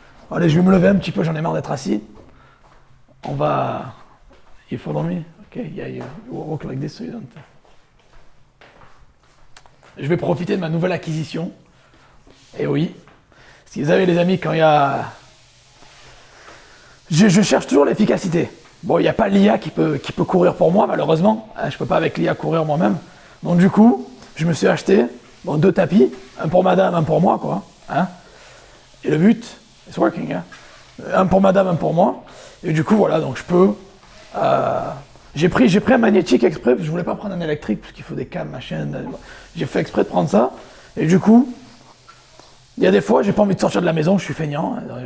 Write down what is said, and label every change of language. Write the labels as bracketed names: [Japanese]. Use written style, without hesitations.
[French] Allez, je vais me lever un petit peu, j'en ai marre d'être assis. On va... [English] You follow me? Ok, yeah, you walk like this so you don't... [French] Je vais profiter de ma nouvelle acquisition. Et oui. Si vous savez, les amis, quand il y a... Je cherche toujours l'efficacité. Bon, il n'y a pas l'IA qui peut courir pour moi, malheureusement. Je ne peux pas avec l'IA courir moi-même. Donc du coup, je me suis acheté 2 tapis, un pour madame, un pour moi, quoi. Hein. Et le but, [English] it's working, [French] hein. Un pour madame, un pour moi. Et du coup, voilà, donc je peux... J'ai pris un magnétique exprès, je voulais pas prendre un électrique, parce qu'il faut des câbles, machin. J'ai fait exprès de prendre ça. Et du coup, il y a des fois, j'ai pas envie de sortir de la maison, je suis feignant.